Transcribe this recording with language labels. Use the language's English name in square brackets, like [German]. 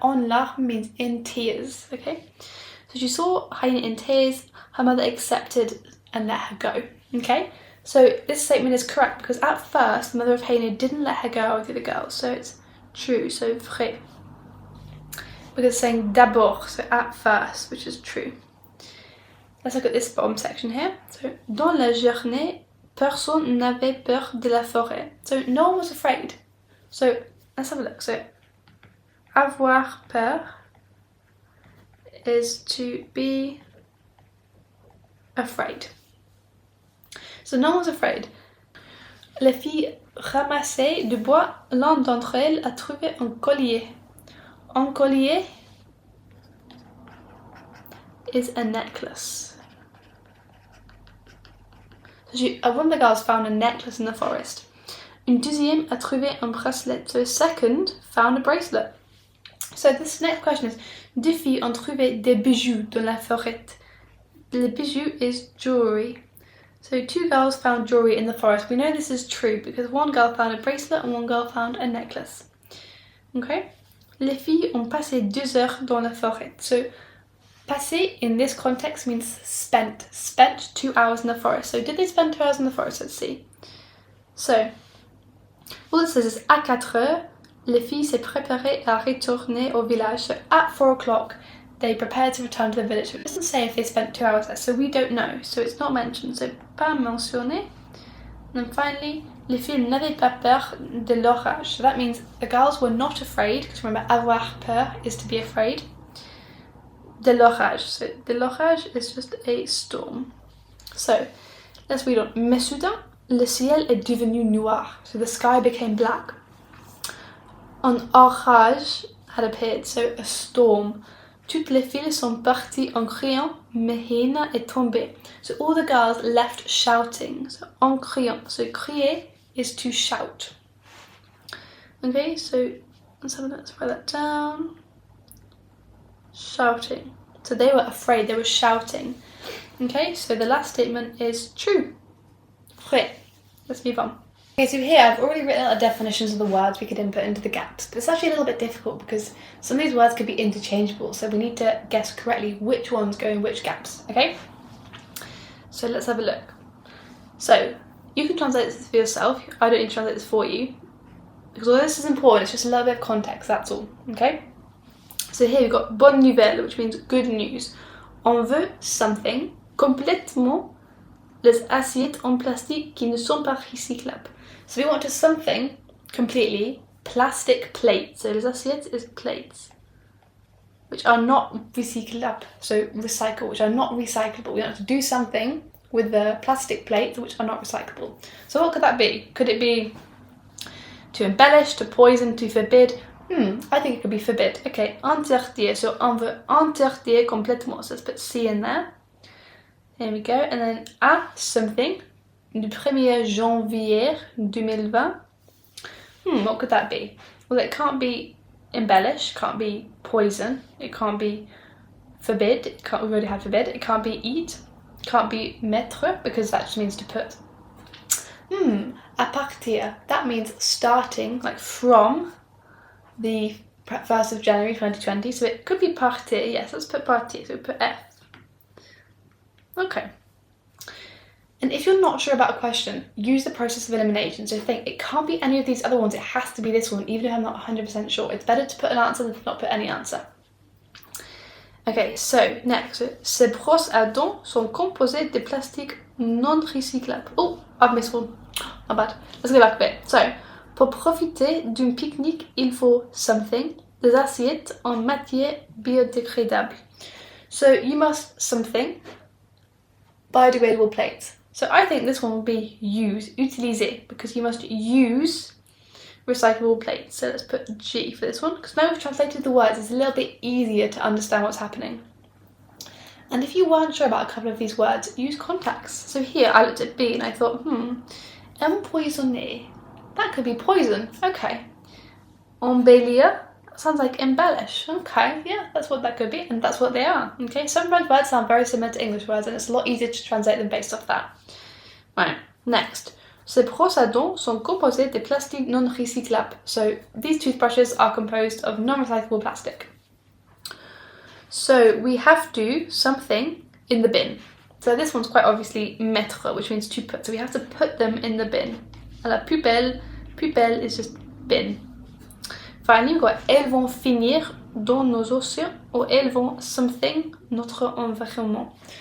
[English] En larmes means in tears, okay? So she saw Heine in tears, her mother accepted and let her go, okay? So this statement is correct because at first, the mother of Heine didn't let her go out with the other girls, so it's true, so vrai. Because it's saying d'abord, so at first, which is true. Let's look at this bottom section here. [French] So, dans la journée, personne n'avait peur de la forêt. [English] So no one was afraid. So let's have a look. So avoir peur is to be afraid. So no one was afraid. [French] Les filles ramassaient du bois. L'une d'entre elles a trouvé un collier. [English] Un collier is a necklace. One of the girls found a necklace in the forest. [French] Une deuxième a trouvé un bracelet. [English] So a second found a bracelet. So this next question is, [French] deux filles ont trouvé des bijoux dans la forêt. [English] Le bijou is jewelry. So two girls found jewelry in the forest. We know this is true because one girl found a bracelet and one girl found a necklace. Okay? [French] Les filles ont passé 2 heures dans la forêt. [English] So passé in this context means spent. Spent 2 hours in the forest. So did they spend 2 hours in the forest? Let's see. So all it says is [French] à 4 heures, les filles se préparaient à retourner au village. [English] So at 4 o'clock, they prepared to return to the village. It doesn't say if they spent 2 hours there, so we don't know. So it's not mentioned. So pas mentionné. And then finally, [French] les filles n'avaient pas peur de l'orage. [English] So that means the girls were not afraid, because remember, avoir peur is to be afraid. De l'orage. So de l'orage is just a storm. So let's read on. [French] Mais soudain, le ciel est devenu noir. [English] So the sky became black. Un orage had appeared, so a storm. [French] Toutes les filles sont parties en criant, mais Heine est tombée. [English] So all the girls left shouting. So en criant. So crier is to shout. Okay, so let's write that down. Shouting. So they were afraid, they were shouting. Okay, so the last statement is true. Vrai. Let's move on. Okay, so here I've already written out the definitions of the words we could input into the gaps, but it's actually a little bit difficult because some of these words could be interchangeable, so we need to guess correctly which ones go in which gaps, okay? So let's have a look. So you can translate this for yourself. I don't need to translate this for you, because although this is important, it's just a little bit of context, that's all, okay? So here we've got bonne nouvelle, which means good news. [French] On veut something complètement les assiettes en plastique qui ne sont pas recyclables. [English] So we want something completely plastic plates. So les assiettes is plates, which are not recyclables. So recycle, which are not recyclable. We want to do something with the plastic plates which are not recyclable. So what could that be? Could it be to embellish, to poison, to forbid? I think it could be forbid. Okay, interdire. [French] So on veut interdire complètement. [English] So let's put C in there. There we go. And then à something. Du 1er janvier 2020. What could that be? Well, it can't be embellish, can't be poison, it can't be forbid, we've already had forbid, it can't be eat, can't be mettre, because that just means to put. À partir, that means starting, like from the 1st of January 2020, so it could be partir, yes, let's put partir, so put F. Okay. And if you're not sure about a question, use the process of elimination. So think, it can't be any of these other ones, it has to be this one, even if I'm not 100% sure. It's better to put an answer than to not put any answer. Okay, so next, [French] ces brosses à dents sont composées de plastique non recyclable. [English] Oh, I've missed one. Not bad. Let's go back a bit. So, [French] pour profiter d'un pique-nique, il faut [English] something, [French] des assiettes en matière biodégradable. [English] So you must something, biodegradable plates. So I think this one will be use, utiliser, because you must use recyclable plates. So let's put G for this one, because now we've translated the words, it's a little bit easier to understand what's happening. And if you weren't sure about a couple of these words, use context. So here I looked at B and I thought, empoisonner. That could be poison. Okay. Embellir sounds like embellish. Okay, yeah, that's what that could be, and that's what they are. Okay, some French words sound very similar to English words, and it's a lot easier to translate them based off that. Right, next. [French] Ces brosses à dents sont composées de plastique non recyclable. [English] So these toothbrushes are composed of non-recyclable plastic. So we have to something in the bin. So this one's quite obviously mettre, which means to put. So we have to put them in the bin. [French] À la poubelle, poubelle [English] is just bin. Finally, we've got [French] elles vont finir dans nos océans, or elles vont something notre environnement.